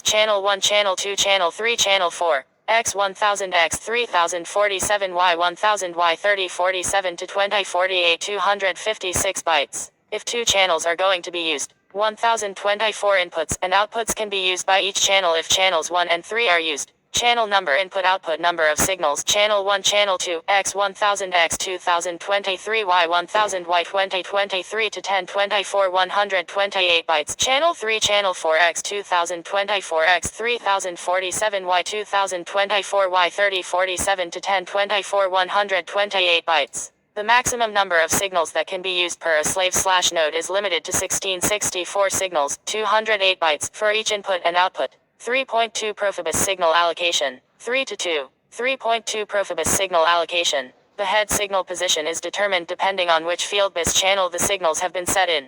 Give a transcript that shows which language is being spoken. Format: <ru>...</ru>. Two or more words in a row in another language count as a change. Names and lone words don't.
<en>Channel 1 Channel 2 Channel 3 Channel 4 X1000 X3047 Y1000 Y3047 to 2048 256 bytes. If 2 channels are going to be used, 1024 inputs and outputs can be used by each channel if channels 1 and 3 are used. Channel number input output number of signals channel 1 channel 2 x1000 x2023 y1000 y2023 to 1024 128 bytes channel 3 channel 4 x2024 x3047 y2024 y3047 to 1024 128 bytes. The maximum number of signals that can be used per a slave/node is limited to 1664 signals, 208 bytes, for each input and output. 3.2 Profibus signal allocation. 3 to 2. 3.2 Profibus signal allocation. The head signal position is determined depending on which Fieldbus channel the signals have been set in.</en>